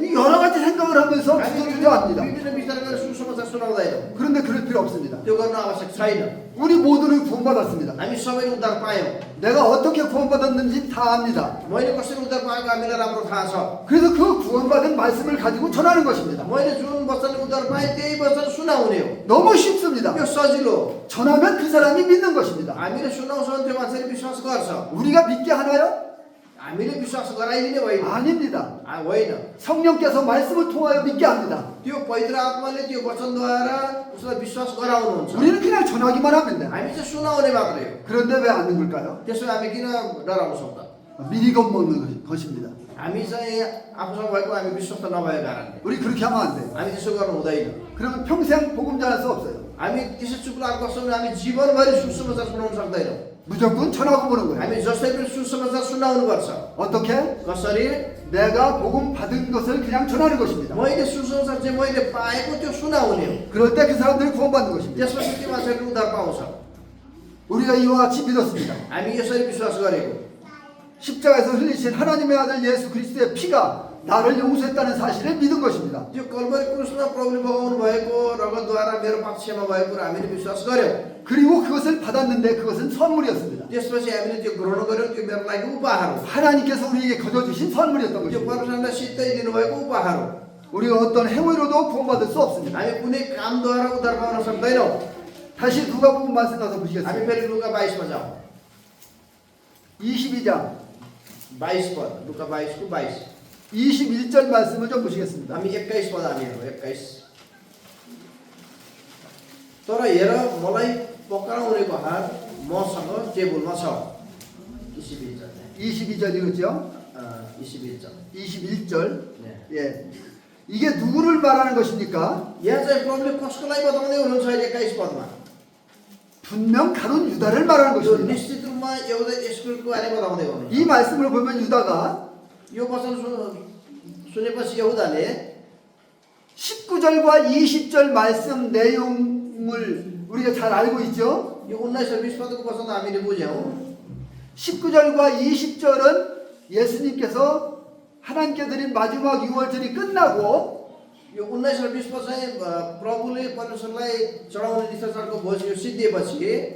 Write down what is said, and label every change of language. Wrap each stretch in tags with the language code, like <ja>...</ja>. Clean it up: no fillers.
<ko>이 여러 가지 생각을 하면서 주저주저합니다.</ko> <ne>विभिन्न विचार गरेर सुसमाचार सुनाउँदैनौँ</ne> <ko>그런데 그럴 필요 없습니다.</ko> <ne>त्यो गर्न आवश्यक छैन</ne> <ko>우리 모두는 구원받았습니다.</ko> <ne>हामी सबैले उद्धार पायौँ</ne> <ko>내가 어떻게 구원받았는지 다 압니다.</ko> <ne>मैले कसरी उद्धार पाएको हामीलाई राम्रो थाहा छ</ne> <ko>그래서 그 구원받은 말씀을 가지고 전하는 것입니다.</ko> <ne>मैले जुन वचनले उद्धार पाएँ त्यही वचन सुनाउने हो</ne> <ko>너무 쉽습니다.</ko> <ne>यो सजिलो</ne> <ko>전하면 그 사람이 믿는 것입니다.</ko> <ne>हामीले सुनाउँछौँ भने त्यो मान्छेले विश्वास गर्छ</ne> <ko>우리가 믿게 하나요?</ko> <ne>हामीले विश्वास गराइदिने होइन</ne> <ko>아닙니다.</ko> <ne>होइन</ne> <ko>성령께서 말씀을 통하여 믿게 합니다.</ko> <ne>त्यो पवित्र आत्माले त्यो वचनद्वारा उसलाई विश्वास गराउनुहुन्छ</ne> <ko>우리는 그냥 전하기만 하면 돼.</ko> <ne>हामी चाहिँ सुनाउने मात्रै हो</ne> <ko>그런데 왜 안 믿는 걸까요?</ko> <ne>त्यसो हामी किन डराउँछौँ त</ne> <ko>미리 겁먹는 것입니다.</ko> <ne>हामी चाहिँ आफूसँग भएको हामी विश्वस्त नभएको कारणले</ne> <ko>우리 그렇게 하면 안 돼요.</ko> <ne>हामी त्यसो गर्नु हुँदैन</ne> <ko>그러면 평생 복음 전할 수 없어요.</ko> <ne>हामी त्यसै चुप्लाएको गर्छौँ भने हामी जीवनभरि सुसमाचार सुनाउन सक्दैनौँ</ne> <ko>무조건 전하고 보는 거예요.</ko> <ne>हामी जसै पनि सुसमाचार सुनाउनुपर्छ</ne> <ko>어떻게?</ko> <ne>कसरी</ne> <ko>내가 복음 받은 것을 그냥 전하는 것입니다.</ko> <ne>मैले सुसमाचार चाहिँ मैले पाएको त्यो सुनाउने हो</ne> <ko>그럴 때 그 사람들이 구원받는 것입니다.</ko> <ne>त्यसपछि त्यो मान्छेले उद्धार पाउँछ</ne> <ko>우리가 이와 같이 믿었습니다.</ko> <ne>हामी यसरी विश्वास गरेको</ne> <ko>십자가에서 흘리신 하나님의 아들 예수 그리스도의 피가 나를 용서했다는 사실을 믿은 것입니다.</ko> <ne>त्यो कल्वरी क्रुसमा प्रभुले बगाउनु भएको रगतद्वारा मेरो पक्षमा भएको कुरा हामीले विश्वास गर्यौँ</ne> <ko>그리고 그것을 받았는데 그것은 선물이었습니다.</ko> <ne>त्यसपछि हामीले त्यो ग्रहण गर्यौँ त्यो मेरो लागि उपहार हो</ne> <ko>하나님께서 우리에게 거저주신 선물이었던</ko> <ne>त्यो</ne> <ko>것입니다.</ko> <ne>परमेश्वरले सिधै दिनुभएको उपहार हो</ne> <ko>우리가 어떤 행위로도 구원받을 수 없습니다.</ko> <ne>हामी कुनै कामद्वारा उद्धार पाउन सक्दैनौँ</ne> <ko>다시 누가복음 말씀 가서</ko> <ne>हामी</ne> <ko>보시겠습니다.</ko> <ne>फेरि लुका 22 मा जाउँ</ne> <ko>22장</ko> <ne>22 पद लुका 22 को 22</ne> <ko>21절 말씀을 좀 보시겠습니다.</ko> <ne>हामी 21 पद हामी हेरौँ 21 तर हेर मलाई पक्राउनेको हात मसँग टेबलमा छ</ne> <ko>21절 22절 읽었죠? 21절 21절. 네. 예. 이게 누구를 말하는 것입니까?</ko> <ne>यहाँ चाहिँ प्रभुले कसको लागि बताउँदै हुनुहुन्छ अहिले 21 पदमा</ne> <ko>분명 가룟 유다를 말하는</ko> <ne>यो</ne> <ko>것입니다.</ko> <ne>निश्चित रूपमा एउटा स्कुलको बारे बताउँदै हुनुहुन्छ</ne> <ko>이 말씀을 보면 유다가</ko> <ne>यो वचन सुनेपछि यहुदाले</ne> <ko>19절과 20절 말씀 내용을 우리가 잘 알고 있죠?</ko> <ne>यो 19 र 20 पदको वचन हामीले बुझ्यौँ</ne> <ko>19절과 20절은 예수님께서 하나님께 드린 마지막 유월절이 끝나고</ko> <ne>यो 19 र 20 पद चाहिँ प्रभुले परमेश्वरलाई चढाउने निष्ठाचारको भोज यो सिद्धिएपछि</ne>